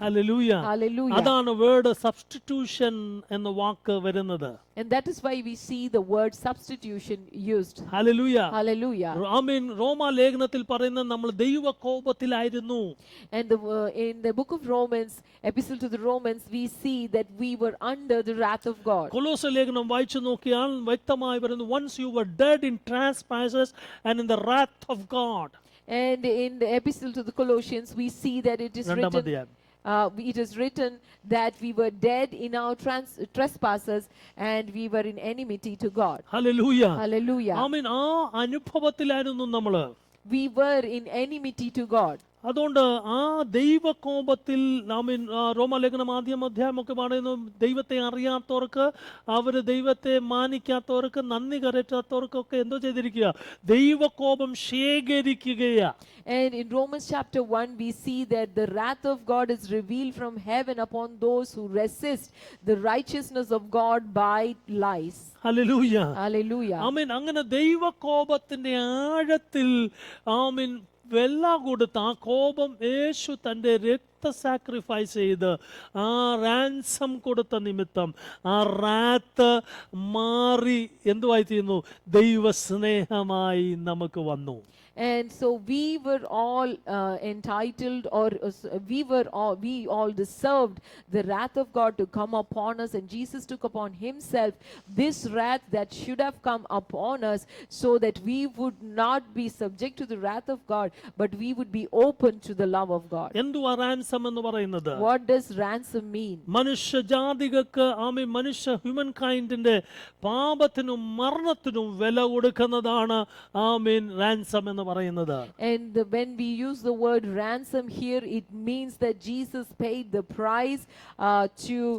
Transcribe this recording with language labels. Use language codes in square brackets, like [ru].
[ml] Hallelujah. [en] Hallelujah. [ml] അതാണ് [en] word substitution [ml] എന്ന വാക്ക് വരുന്നത്. [en] And that is why we see the word substitution used. [ml] Hallelujah. [en] Hallelujah. [ml] റോമാ ലേഖനത്തിൽ പറയുന്നത് നമ്മൾ ദൈവകോപത്തിലായിരുന്നു. [en] And in the book of Romans, epistle to the Romans, we see that we were under the wrath of God. [ml] കൊലോസ്യ ലേഖനം വായിച്ചു നോക്കിയാൽ വ്യക്തമായി പറയുന്നു, [en] once you were dead in trespasses and in the wrath of God. And in the epistle to the Colossians, we see that it is written, it is written that we were dead in our trespasses and we were in enmity to God. Hallelujah. Hallelujah. [ml] ആ അനുഭവത്തിലായിരുന്നു നമ്മള്. [en] We were in enmity to God. [ml] അതുകൊണ്ട് ആ ദൈവകോപത്തിൽ ആമീൻ റോമാലേഖനം ആദ്യം അധ്യായമൊക്കെ പറയുന്നു, ദൈവത്തെ അറിയാത്തവർക്ക്, അവർ ദൈവത്തെ മാനിക്കാത്തവർക്ക്, നന്ദി കരറ്റാത്തവർക്കൊക്കെ എന്തോ ചെയ്തിരിക്കുക, ദൈവകോപം ശേഖരിക്കുകയാ. [en] And in Romans chapter 1, we see that the wrath of God is revealed from heaven upon those who resist the righteousness of God by lies. [ml] Hallelujah. [en] Hallelujah. [ml] ആമീൻ. അങ്ങനെ ദൈവകോപത്തിന്റെ ആഴത്തിൽ ആമീൻ വെള്ള കൊടുത്ത് ആ കോപം യേശു തൻ്റെ സാക്രിഫൈസ് ചെയ്ത് ആ റാൻസം കൊടുത്ത നിമിത്തം ആ റാത്ത് മാറി എന്തുവായി തീർന്നു, ദൈവസ്നേഹമായി നമുക്ക് വന്നു. [en] And so we were all entitled, or we all deserved the wrath of God to come upon us, and Jesus took upon himself this wrath that should have come upon us, so that we would not be subject to the wrath of God, but we would be open to the love of God. [ml] എന്തുവാ ransom എന്ന് പറയുന്നത്? [en] What does ransom mean? [ml] മനുഷ്യജാതികൾക്ക് ആമീൻ മനുഷ്യ human കൈൻഡിന്റെ പാപത്തിനും മരണത്തിനും വില കൊടുക്കുന്നതാണ് ആമീൻ ransom എന്ന് പറയുന്നത്. [en] And when we use the word ransom here, it means that Jesus paid the price to